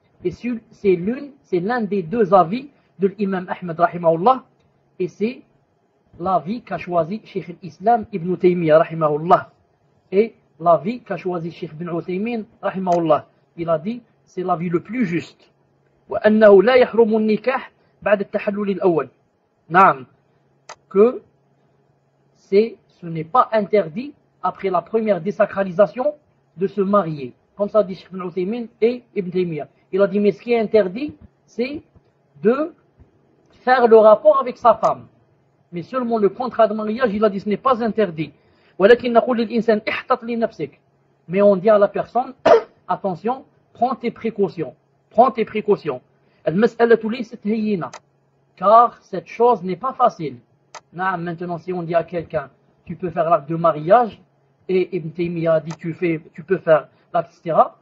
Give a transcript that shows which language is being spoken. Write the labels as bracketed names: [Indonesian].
[French] Et c'est l'un des deux avis de l'imam Ahmed rahimahullah, et c'est l'avis qu'a choisi Cheikh l'Islam Ibn Taymiyyah rahimahullah. Et l'avis qu'a choisi Cheikh Ibn Uthaymin rahimahullah. Il a dit, c'est l'avis le plus juste. [Arabic] وأنه لا يحرم النكاح بعد التحلل الأول. نعم. [French] Que ce n'est pas interdit après la première désacralisation de se marier. Comme ça dit Cheikh Ibn Uthaymin et Ibn Taymiyyah. Il a dit, mais ce qui est interdit, c'est de faire le rapport avec sa femme. Mais seulement le contrat de mariage, il a dit, ce n'est pas interdit. [Arabic] ولكن نقول للإنسان احتط لنفسك. [French] Mais on dit à la personne, attention, prends tes précautions. Prends tes précautions. [Arabic] المسألة ليست هينة. [French] Car cette chose n'est pas facile. Maintenant, si on dit à quelqu'un, tu peux faire l'acte de mariage, et Ibn Taymiyyah a dit, tu peux faire l'acte, etc.